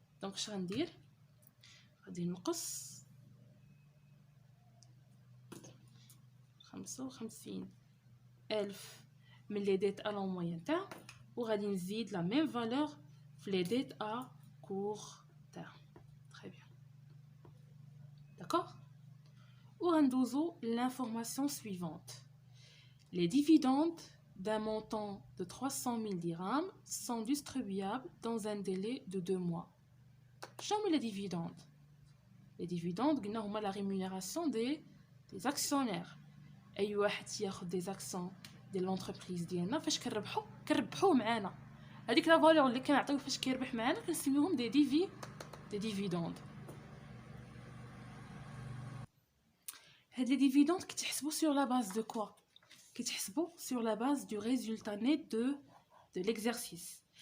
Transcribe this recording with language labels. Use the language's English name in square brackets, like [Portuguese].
[Arabic] دونك اش غندير؟ غادي نقص 55000 من لي ديت ا لون موين تاع، وغادي نزيد لا ميم فالور في لي ديت ا كور تاع. [French] Très bien. D'accord? [Arabic] وغندوزو [French] l'information suivante. Les dividendes d'un montant de 300 000 dirhams sont distribuables dans un délai de 2 mois. [Arabic] شنو هما les dividendes؟ Les dividendes قلنا هما [French] la rémunération des actionnaires. [Arabic] اي واحد ياخذ دي زاكسيون ديال لونتربريز ديالنا فاش كنربحوه معانا، هذيك لا فالور اللي كنعطيو فاش كيربح معانا كنسميوهم دي ديفيدوند. هاد لي ديفيدوند كيتحسبوا سور لا باز دو كوا؟ كيتحسبوا سور لا باز دو ريزولتا نيت دو ليكزارسيس.